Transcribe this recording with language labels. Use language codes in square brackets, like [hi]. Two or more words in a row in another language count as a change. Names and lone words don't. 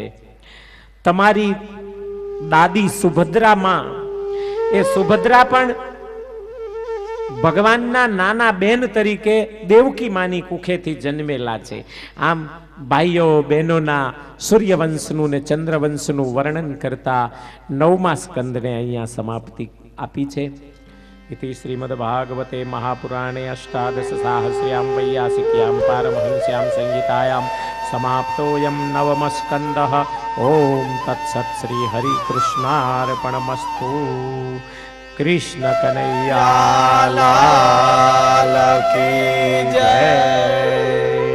[gu] તમારી દાદી સુભદ્રામાં, એ સુભદ્રા પણ ભગવાનના નાના બેન તરીકે દેવકી માની કુખેથી જન્મેલા છે. આમ ભાઈઓ બહેનોના સૂર્યવંશનું ને ચંદ્રવંશનું વર્ણન કરતા 9મા સ્કંદને અહીંયા સમાપ્તિ આપી છે. [sa] इति श्रीमद्भागवते महापुराणे अष्टादशसाहस्र्यां वैयासिक्यां पारमहंस्यां संहितायां समाप्तोऽयं 9मः स्कन्धः. ओम तत्सत् श्री हरिकृष्णार्पणमस्तु. [hi] कृष्ण कन्हैया लाल की जय.